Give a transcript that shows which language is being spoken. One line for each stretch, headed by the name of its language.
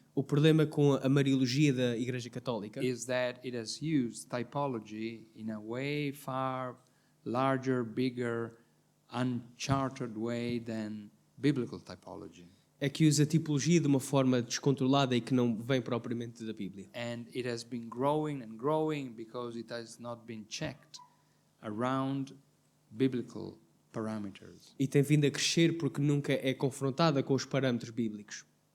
Portuguese: O problema com a Mariologia da Igreja Católica
English: is that it has used typology in a way far larger, bigger, uncharted way than biblical typology.
Portuguese: é que usa a tipologia de uma forma descontrolada e que não vem propriamente da Bíblia.
English: And it has been growing and growing because it has not been checked around biblical parameters.
Portuguese: E tem vindo a crescer porque nunca é confrontada com os parâmetros bíblicos.